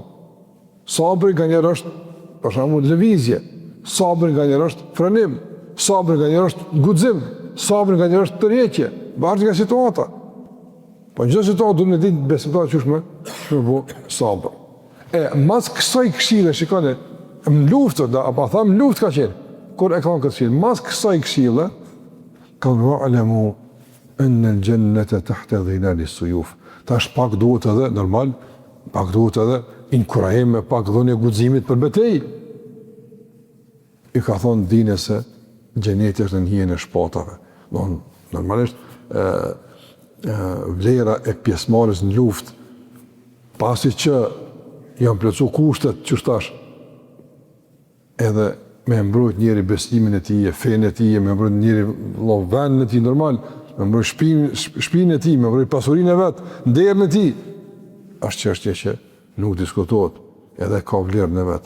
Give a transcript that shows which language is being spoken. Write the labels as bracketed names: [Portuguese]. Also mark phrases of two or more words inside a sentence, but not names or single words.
[Albanian] Sabri nganjëherë është për shembull lëvizje, sabri nganjëherë është frenim, sabri nganjëherë është guxim, sabri nganjëherë është tërheqje, varet nga situata. Po në çdo situatë duhet të ditë besimtarët çëshme bu sabër. Mas kësaj këshille, shikoni, në luftë, apo tham luftë ka qenë. Kur e kanë këtë këshillë, mas kësaj këshille, kanë [Arabic] واعلموا أن الجنة تحت ظلال السيوف. [Albanian] Tash pak duhet edhe normal, pak duhet edhe inkurajim, pak dhënie guximit për betejë. I ka thonë dine se xheneti është në hijen e shpatave. Normalisht vlera e pjesëmarrjes në luftë, pasi që janë plotësuar kushtet që thash, edhe me mbrojt njëri besimin e tij, fenë e tij, me mbrojt njëri vëndin e tij normal, me mbrojt shtëpinë e tij, me mbrojt pasurinë e vet, nderin e tij, është çështje që nuk diskutohet, edhe ka vlerën e vet.